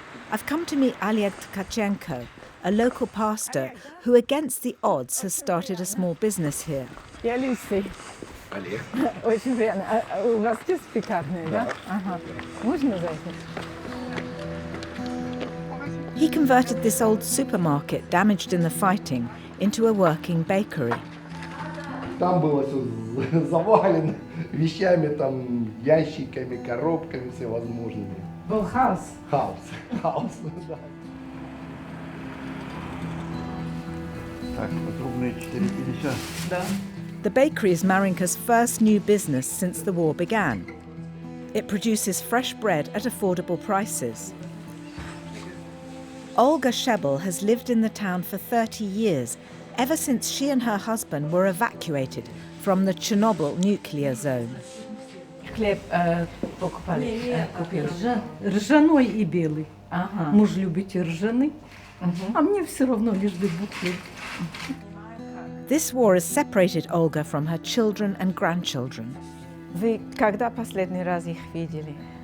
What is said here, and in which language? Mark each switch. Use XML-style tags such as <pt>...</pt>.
<en>I've come to meet Oleg Tkachenko, a local pastor who, against the odds, has started a small business here.</en> <ru>Я Люси. Олег. Очень приятно. А у вас есть пекарня, да? Ага. Можно зайти?</ru> <en>He converted this old supermarket, damaged in the fighting, into a working bakery.</en> <ru>Там было все завалено вещами, там ящиками, коробками всевозможными. Был хаос. Хаос, да. Так, потрубные 4,50. Да.</ru> <en>The bakery is Marinka's first new business since the war began. It produces fresh bread at affordable prices. Olga Shebel has lived in the town for 30 years, ever since she and her husband were evacuated from the Chernobyl nuclear zone.</en> <ru>Хлеб покупали? Купили. Ржаной и белый. Ага. Муж любит и ржаный, а мне все равно лишь бы был хлеб.</ru> <en>This war has separated Olga from her children and grandchildren.</en> <ru>Вы когда последний раз их видели?</ru>